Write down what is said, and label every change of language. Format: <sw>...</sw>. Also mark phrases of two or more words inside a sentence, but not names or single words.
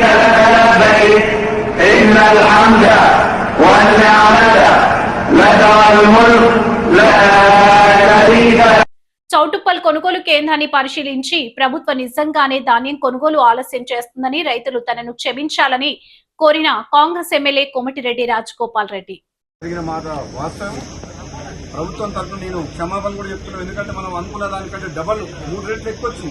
<ar>لك لبيك إن الحمد والنعمة لك والملك لا شريك لك.</ar> <te>చౌటుప్పల్ కొనుగోలు కేంద్రాన్ని పరిశీలించి ప్రభుత్వం నిజంగానే ధాన్యం కొనుగోలు ఆలస్యం చేస్తుందని, రైతులు తనను క్షమించాలని కోరిన కాంగ్రెస్ ఎమ్మెల్యే కోమటిరెడ్డి రాజగోపాల్ రెడ్డి. ప్రభుత్వం తరఫున నేను క్షమాపణ కూడా చెప్తున్నాను. ఎందుకంటే మనం అనుకున్న దానికంటే డబల్ 3 రెట్లు ఎక్కువ వచ్చింది.</te>